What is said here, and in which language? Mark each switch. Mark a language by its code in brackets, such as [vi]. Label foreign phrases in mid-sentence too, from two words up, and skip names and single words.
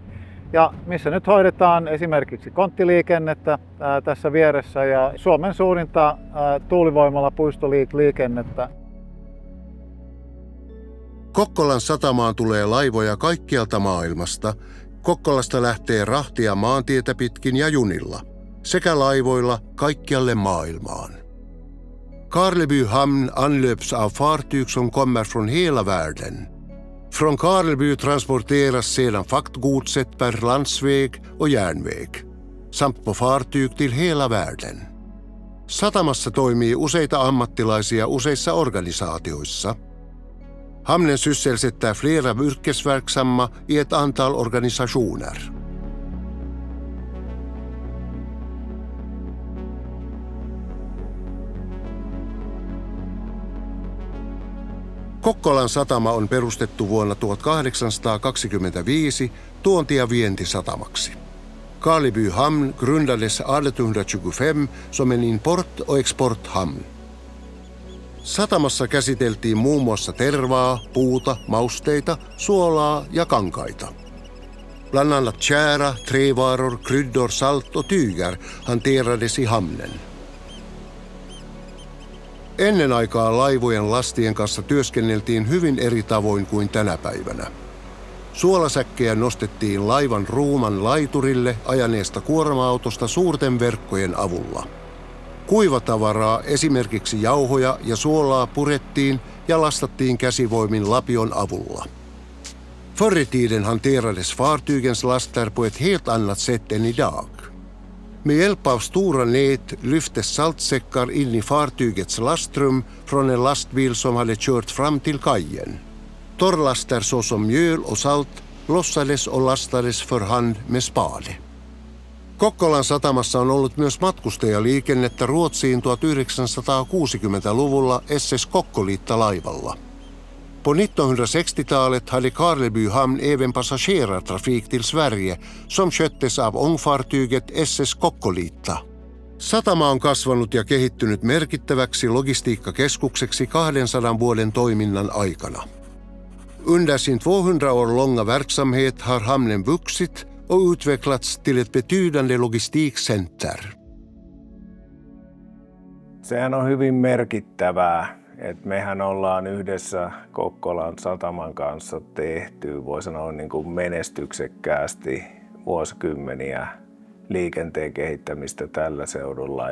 [fi] Ja missä nyt hoidetaan esimerkiksi konttiliikennettä tässä vieressä ja Suomen suurinta tuulivoimalla puistoliikennettä. Kokkolan satamaan tulee laivoja kaikkialta maailmasta. Kokkolasta lähtee rahtia maantietä pitkin ja junilla, sekä laivoilla kaikkialle maailmaan. [sv] Karleby hamn anlöps av fartyg som kommer från hela världen. Från Karleby transporteras sedan fraktgodset per landsväg och järnväg, samt på fartyg till hela världen. [fi] Satamassa toimii useita ammattilaisia useissa organisaatioissa. [sv] Hamnen sysselsätter flera yrkesverksamma i ett antal organisationer. [fi] Kokkolan satama on perustettu vuonna 1825 tuonti- ja vientisatamaksi. [sv] Karleby hamn grundades 1825 som en import- och exporthamn. [fi] Satamassa käsiteltiin muun muassa tervaa, puuta, mausteita, suolaa ja kankaita. [sv] Bland annat tjära, trävaror, kryddor, salt och tyger hanterades i hamnen. [fi] Ennen aikaa laivojen lastien kanssa työskenneltiin hyvin eri tavoin kuin tänä päivänä. Suolasäkkejä nostettiin laivan ruuman laiturille ajaneesta kuorma-autosta suurten verkkojen avulla. Kuivatavaraa, esimerkiksi jauhoja ja suolaa, purettiin ja lastattiin käsivoimin lapion avulla. [sv] Förr i tiden hanterades fartygens laster på ett helt annat sätt än idag. Med hjälp av stora nät lyftes saltsäckar in i fartygets lastrum från en lastbil som hade kört fram till kajen. Torrlaster såsom mjöl och salt lossades och lastades för hand med spade. [fi] Kokkolan satamassa on ollut myös matkustajaliikennettä Ruotsiin 1960-luvulla SS Kokkoliitta-laivalla. [sv] På 1960-talet hade Karleby hamn även passagerartrafik till Sverige som sköttes av ångfartyget SS Kokkoliitta. [fi] Satama on kasvanut ja kehittynyt merkittäväksi logistiikkakeskukseksi 200 vuoden toiminnan aikana. [sv] Under sin 200 år långa verksamhet har hamnen vuxit och utvecklats till ett betydande logistikcenter. [fi] Sehän on hyvin merkittävää. Mehän ollaan yhdessä Kokkolan sataman kanssa tehty, voi sanoa niin kuin menestyksekkäästi vuosikymmeniä liikenteen kehittämistä tällä seudulla.